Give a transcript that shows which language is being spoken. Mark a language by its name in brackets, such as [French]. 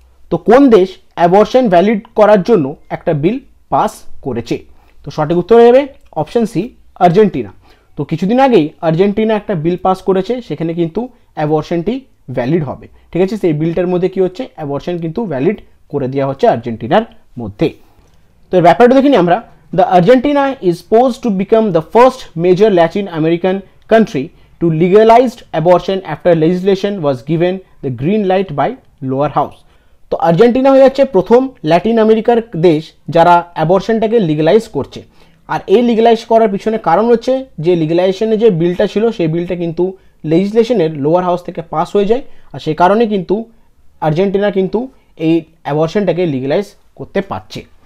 [Bangla] তো কোন দেশ অ্যাবর্শন ভ্যালিড করার জন্য একটা বিল পাস করেছে? তো সঠিক উত্তর হয়ে যাবে অপশন সি, আর্জেন্টিনা। তো কিছুদিন আগেই আর্জেন্টিনা একটা বিল পাস করেছে, সেখানে কিন্তু অ্যাবর্শনটি ভ্যালিড হবে, ঠিক আছে। সেই বিলটার মধ্যে কি হচ্ছে, অ্যাবর্শন কিন্তু ভ্যালিড করে দেওয়া হচ্ছে আর্জেন্টিনার মধ্যে। তো এর ব্যাপারটা দেখিনি আমরা। [English] The Argentina is poised to become the first major Latin American country to legalized abortion after legislation was given the green light by lower house. [Bangla] তো আর্জেন্টিনা হয়ে যাচ্ছে প্রথম ল্যাটিন আমেরিকার দেশ যারা অ্যাবর্শনটাকে লিগালাইজ করছে। আর এই লিগালাইজ করার পিছনে কারণ হচ্ছে যে লিগালাইজেশনের যে বিলটা ছিল সেই বিলটা কিন্তু লেজিসলেশনের লোয়ার হাউস থেকে পাস হয়ে যায়, আর সেই কারণে কিন্তু আর্জেন্টিনা কিন্তু এই অ্যাবর্শনটাকে লিগালাইজ করতে পারছে।